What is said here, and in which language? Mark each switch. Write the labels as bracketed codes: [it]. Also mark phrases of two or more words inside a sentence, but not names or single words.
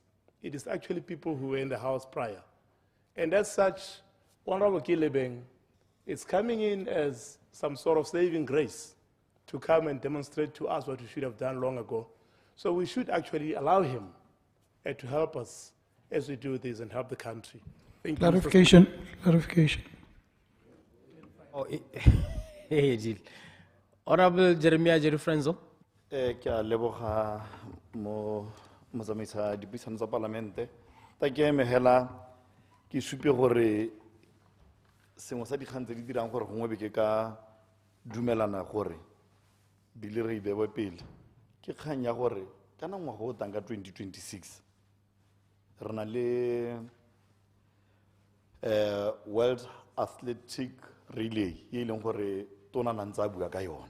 [en] It is actually people who were in the House prior. And as such, Honorable Kilebeng is coming in as some sort of saving grace to come and demonstrate to us what we should have done long ago. So we should actually allow him to help us as we do this and help the country. Thank you. Clarification. Honorable Jeremiah Jerry Frenzo. [tn] Ke a leboga mo motsamaisa dipuisano tsa palamente. Ta ke emegela ke supe gore sengwe sa dikgang tse di dirang gore gongwe be ke ka dumelana gore bile re bewe pele ke kgang ya gore kana ngwaga o tang ka 2026 re na le World Athletic Relay e leng gore tona na ntse a bua ka yone.